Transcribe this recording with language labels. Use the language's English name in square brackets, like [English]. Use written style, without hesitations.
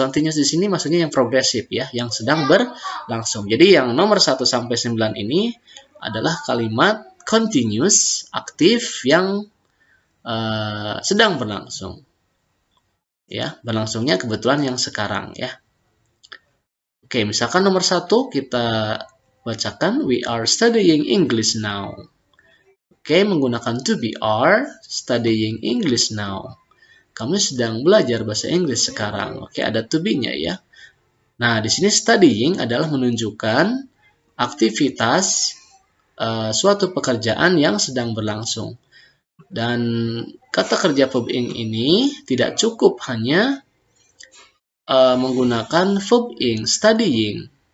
[Indonesian] Continuous di sini maksudnya yang progresif ya, yang sedang berlangsung. Jadi yang nomor 1 sampai 9 ini adalah kalimat continuous aktif yang sedang berlangsung. Ya, berlangsungnya kebetulan yang sekarang ya. Oke, misalkan nomor 1 kita bacakan [English] we are studying English now. [Indonesian] Oke, menggunakan [English] to be are studying English now. [Indonesian] Kamu sedang belajar bahasa Inggris sekarang. Oke, ada to be-nya ya. Nah, di sini studying adalah menunjukkan aktivitas suatu pekerjaan yang sedang berlangsung. Dan kata kerja verb ing ini tidak cukup hanya menggunakan verb ing, studying.